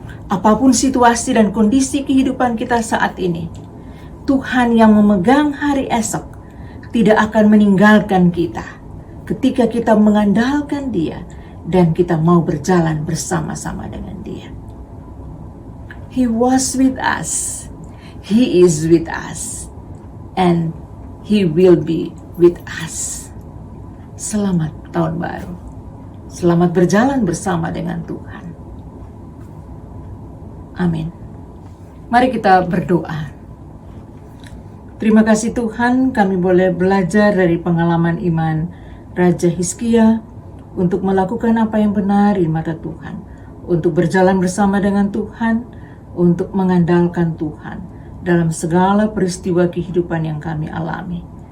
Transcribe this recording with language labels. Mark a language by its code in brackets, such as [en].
[id] Apapun situasi dan kondisi kehidupan kita saat ini, Tuhan yang memegang hari esok tidak akan meninggalkan kita ketika kita mengandalkan Dia dan kita mau berjalan bersama-sama dengan Dia. [en] He was with us, He is with us, and He will be with us. [id] Selamat tahun baru. Selamat berjalan bersama dengan Tuhan. Amin. Mari kita berdoa. Terima kasih Tuhan, kami boleh belajar dari pengalaman iman Raja Hizkia untuk melakukan apa yang benar di mata Tuhan, untuk berjalan bersama dengan Tuhan, untuk mengandalkan Tuhan dalam segala peristiwa kehidupan yang kami alami.